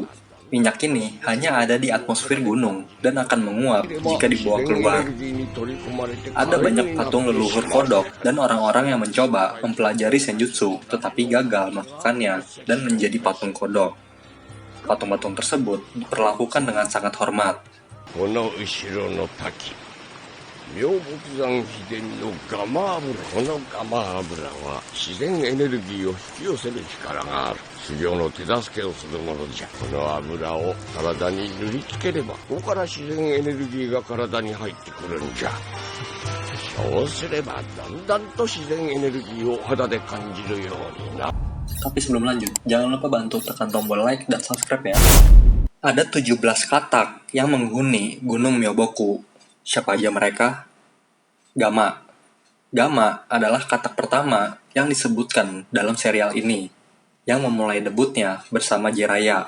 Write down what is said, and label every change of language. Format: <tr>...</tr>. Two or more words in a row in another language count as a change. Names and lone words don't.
<id>Minyak ini hanya ada di atmosfer gunung dan akan menguap jika dibawa keluar. Ada banyak patung leluhur kodok dan orang-orang yang mencoba mempelajari senjutsu tetapi gagal melakukannya dan menjadi patung kodok. Patung-patung tersebut diperlakukan dengan sangat hormat.</id> <ja>妙木山秘伝のガマ油、このガマ油は自然エネルギーを引き寄せる力がある。修行の手助けをするものじゃ。この油を体に塗りつければ、ここから自然エネルギーが体に入ってくるんじゃ。そうすればだんだんと自然エネルギーを肌で感じるようにな。</ja> <id>Tapi sebelum lanjut, jangan lupa bantu tekan tombol like dan subscribe ya. Ada 17 katak yang menghuni Gunung Myoboku. Siapa aja mereka? Gama. Gama adalah katak pertama yang disebutkan dalam serial ini, yang memulai debutnya bersama Jiraiya.</id>